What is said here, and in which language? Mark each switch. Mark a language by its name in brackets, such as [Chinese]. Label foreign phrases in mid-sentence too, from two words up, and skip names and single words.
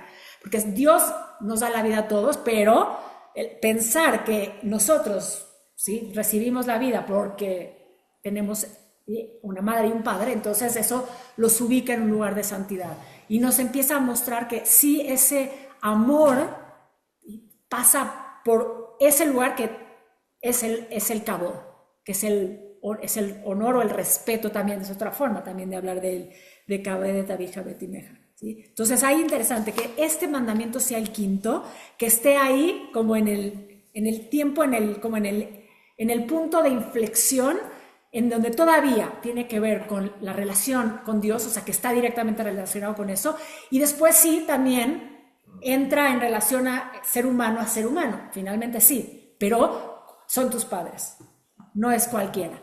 [Spanish] Porque Dios nos da la vida a todos, pero pensar que nosotros, ¿sí?, recibimos la vida porque tenemos una madre y un padre, entonces eso los ubica en un lugar de santidad. Y nos empieza a mostrar que sí, ese amor pasa por ese lugar que es el Kabod, que es el honor o el respeto también, es otra forma también de hablar de [Hebrew] כבד את אביך ואת אמך, [Spanish] ¿sí? Entonces ahí interesante que este mandamiento sea el quinto, que esté ahí como en el tiempo, como en el punto de inflexión, en donde todavía tiene que ver con la relación con Dios, o sea que está directamente relacionado con eso, y después sí también entra en relación a ser humano, finalmente sí, pero son tus padres, no es cualquiera.